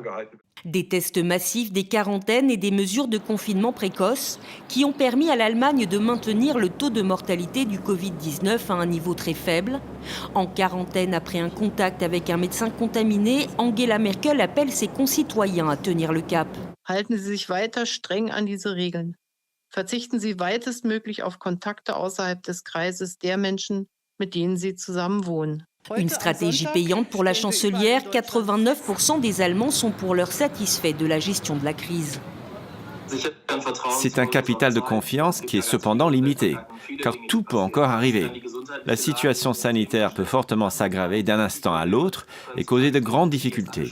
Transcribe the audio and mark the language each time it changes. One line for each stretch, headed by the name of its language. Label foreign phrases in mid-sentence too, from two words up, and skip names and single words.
French: Des tests massifs, des quarantaines et des mesures de confinement précoces qui ont permis à l'Allemagne de maintenir le taux de mortalité du Covid-19 à un niveau très faible. En quarantaine après un contact avec un médecin contaminé, Angela Merkel appelle ses concitoyens à tenir le cap.
German: Halten Sie sich weiter streng an diese Regeln. Verzichten Sie weitestmöglich auf Kontakte außerhalb des Kreises der Menschen, mit denen Sie zusammenwohnen.
French: Une stratégie payante pour la chancelière, 89% des Allemands sont pour l'heure satisfaits de la gestion de la crise. C'est un capital de confiance qui est cependant limité, car tout peut encore arriver. La situation sanitaire peut fortement s'aggraver d'un instant à l'autre et causer de grandes difficultés.